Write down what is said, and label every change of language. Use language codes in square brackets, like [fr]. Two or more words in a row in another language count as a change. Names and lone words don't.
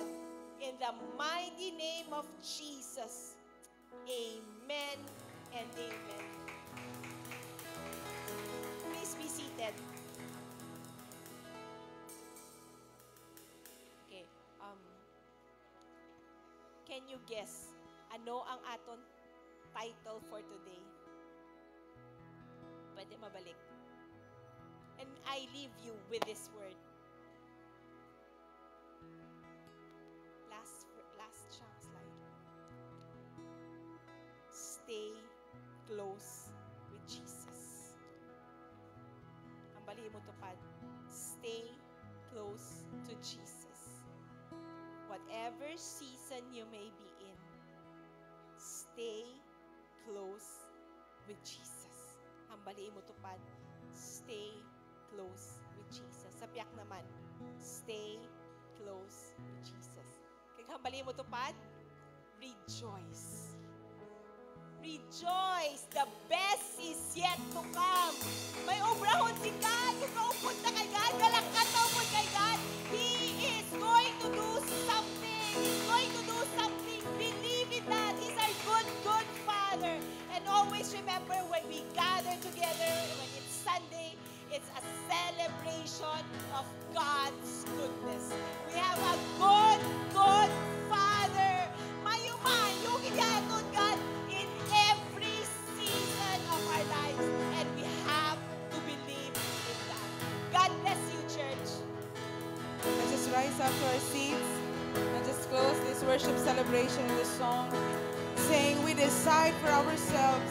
[en] In the mighty name of Jesus. Amen and amen. Please be seated. Okay. Can you guess [hil] ano ang aton [en] title for today? [hil] Pwede mabalik. [en] And I leave you with this word. Last slide. Stay close with Jesus. [hil] Ang bali mo tupad. [en] Stay close to Jesus. Whatever season you may be in, stay close with Jesus. [hil] Ang bali mo tupad. [en] Stay close with Jesus. [hil] Sa piyak naman, [en] stay close with Jesus. [hil] Hambali mo tupad, [en] rejoice. Rejoice. The best is yet to come. [hil] May obrahon si God. Kung kaupod na kay God, galakad na upod kay God. [en] He is going to do something. He's going to do something. Believe in that. He's our good, good Father. And always remember when we gather together, when it's Sunday, it's a celebration of God's goodness. We have a good, good Father. Mayuman, yung ginaton God in every season of our lives. And we have to believe in that. God bless you, church. Let's just rise up to our seats and just close this worship celebration in this song, saying we decide for ourselves.